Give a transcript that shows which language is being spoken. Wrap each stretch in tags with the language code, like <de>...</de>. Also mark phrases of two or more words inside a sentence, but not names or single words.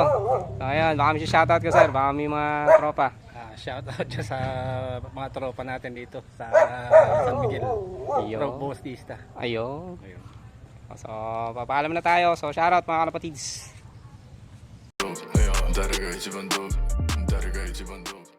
<tl>So, ayun, baka may shoutout ka, sir. Baka may mga tropa. Shoutout dyan sa mga tropa natin dito sa San Miguel. Rock Bostista. Ayun. So, papaalam na tayo. So, shoutout mga kalapatids.</tl> <ja>誰が一番ドープ、誰が一番ドープ</ja>